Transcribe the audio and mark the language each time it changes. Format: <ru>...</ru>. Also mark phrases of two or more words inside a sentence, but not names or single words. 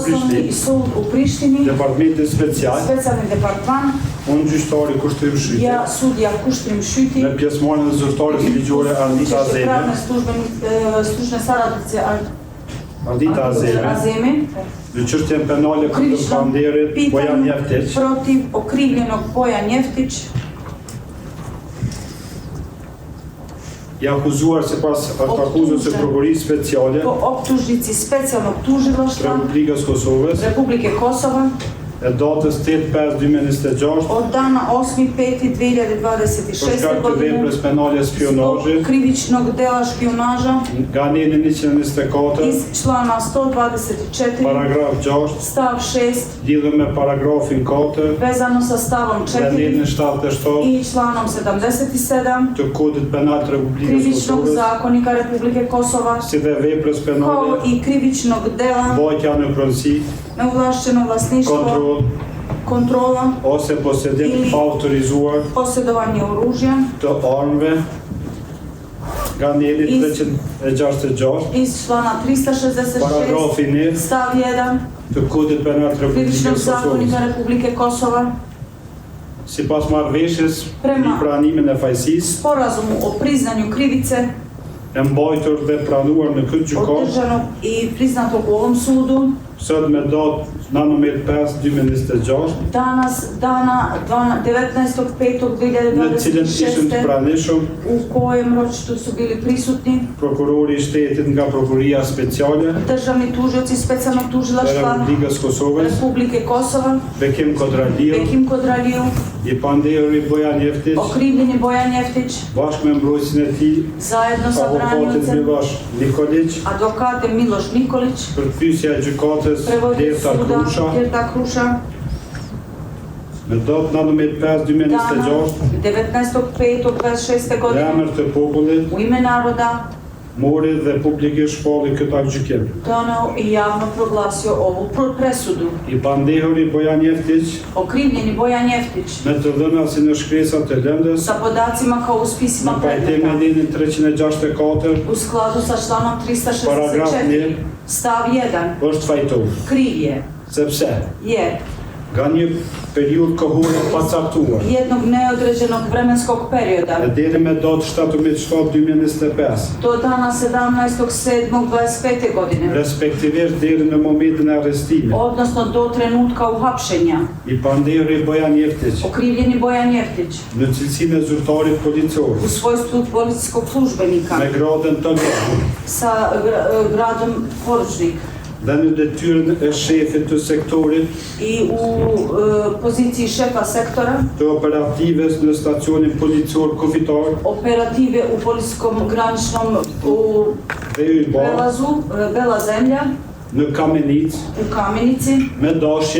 <sr>Osnovni</sr> <sq>Prishtinë,</sq> <sr>sud u Prištini,</sr> <sq>Departamenti Special,</sq> <sr>specijalni departman,</sr> <sq>unë gjyqtari Kushtrim Shyti,</sq> <sr>ja sudja Kushtrim Shyti,</sr> <sq>me pjesëmarrjen e zyrtares ligjore Ardita</sq> <sr>pravne Azemi, stručne saradnice Ardita Azemi, Azemi,</sr> <sq>në çështjen penale kundër Banderit Bojan Jeftić,</sq> <sr>protiv okrivljenog Bojan Jeftić,</sr> <sq>i akuzuar sipas akuzës së Prokurisë Speciale</sq> <sr>po optužnici specijalnog</sr> <sq>të</sq> <sr>tužilaštva</sr> <sq>Republikës Kosovës</sq> <sr>Republike Kosova</sr> <sq>e datës 8/5/2026</sq> <sr>Od dana 8.5.2026</sr> <sq>për shkak të</sq> <sr>godine</sr> <sq>veprës penale</sq> <sr>zbog</sr> <sq>spionazhi</sq> <sr>krivičnog dela špionaža</sr> <sq>nga aneni 124</sq> <sr>iz člana 124</sr> <sq>paragraf 6</sq> <sr>stav 6</sr> <sq>lidhur me paragrafin 4</sq> <sr>vezano sa stavom</sr> <sq>dhe anenin 4 77</sq> <sr>i članom 77</sr> <sq>të kodit penal të Republikës</sq> <sr>krivičnog</sr> <sq>Kosovës,</sq> <sr>zakonika Republike Kosova</sr> <sq>si dhe veprës</sq> <sr>kao</sr> <sq>penale,</sq> <sr>i krivičnog dela</sr> <sq>vojtja në pronësi,</sq> <sr>neovlašćeno vlasništvo,</sr> <sq>kontrol</sq> <sr>kontrola,</sr> <sq>ose posedim</sq> <sr>Ili-</sr> <sq>pa autorizuar</sq> <sr>posjedovanje oružja</sr> <sq>të armëve nga aneni</sq> <sr>Iz- 366 iz člana 366</sr> <sq>paragrafi 1</sq> <sr>stav 1</sr> <sq>të kodit penal të Republikës</sq> <sr>krivičnog</sr> <sq>Kosovës.</sq> <sr>zakonika Republike Kosova</sr> <sq>Sipas marrëveshjes</sq> <sr>Prema.</sr> <sq>mbi pranimin e fajësisë</sq> <sr>sporazumu o priznanju krivice</sr> <sq>e mbajtur dhe pranuar në këtë gjykatë</sq> <sr>održanog i priznatog u ovom sudu</sr> <sq>sot me datë 19/5/2026</sq> <sr>danas dana 19.5.2026</sr> <sq>në cilën ishën të pranishëm</sq> <sr>u kojem ročištu su bili prisutni</sr> <sq>prokurori i shtetit nga prokuria speciale</sq> <sr>državni tužioci specijalnog</sr> <sq>e</sq> <sr>tužilaštva</sr> <sq>Republikës Kosovës,</sq> <sr>Republike Kosova, Bekim Kodraliju, Bekim Kodraliju,</sr> <sq>i pandehuri Bojan Jeftić,</sq> <sr>okrivljeni Bojan Jeftić,</sr> <sq>bashkë me mbrojtësin e tij,</sq> <sr>zajedno sa</sr> <sq>avokatin</sq> <sr>branjevcem, Miloš Nikolić, advokate Miloš Nikolić,</sr> <sq>përkthysja e gjykatës</sq> <sr>prevoditelj Derta suda Krusha, Derta Krusha,</sr> <sq>me datë 19/5/2026</sq> <sr>dana 19.5.26.</sr> <sq>në</sq> <sr>godine</sr> <sq>emër të popullit</sq> <sr>u ime naroda</sr> <sq>mori dhe publikisht shpalli këtë aktgjykim.</sq> <sr>doneo i javno proglasio ovu presudu.</sr> <sq>I pandehuri Bojan Jeftić</sq> <sr>Okrivljeni Bojan Jeftić</sr> <sq>me të dhëna si në shkresat të lëndës</sq> <sr>sa podacima kao u</sr> <sq>në</sq> <sr>spisima</sr> <sq>pajtim me</sq> <sr>predmeta</sr> <sq>linin 364</sq> <sr>u skladu sa članom</sr> <sq>Paragraf 364 1</sq> <sr>stav 1</sr> <sq>është fajtor,</sq> <sr>kriv je</sr> <sq>sepse</sq> <sr>jer</sr> <sq>nga një periudhë kohore pacaktuar</sq> <sr>jednog neodređenog vremenskog perioda</sr> <sq>e deri me datë 17/7/2025,</sq> <sr>do dana 17.7.25. godine,</sr> <sq>respektivisht deri në momentin e arrestimit,</sq> <sr>odnosno do trenutka uhapšenja,</sr> <sq>i pandehuri Bojan Jeftić</sq> <sr>okrivljeni Bojan Jeftić</sr> <sq>në cilësinë e zyrtarit policor</sq> <sr>u svojstvu policijskog službenika</sr> <sq>me gradën të lartë</sq> <sr>sa gradom poručnik</sr> <sq>dhe në detyrën e shefit të sektorit</sq> <sr>i u poziciji šefa sektora</sr> <sq>të operatives në stacionin policor kufitar</sq> <sr>operative u policijskom graničnom u</sr> <sq>dhe i ba</sq> <sr>prelazu Bela zemlja</sr> <sq>në Kamenic</sq> <sr>u Kamenici</sr> <sq>me dashje</sq>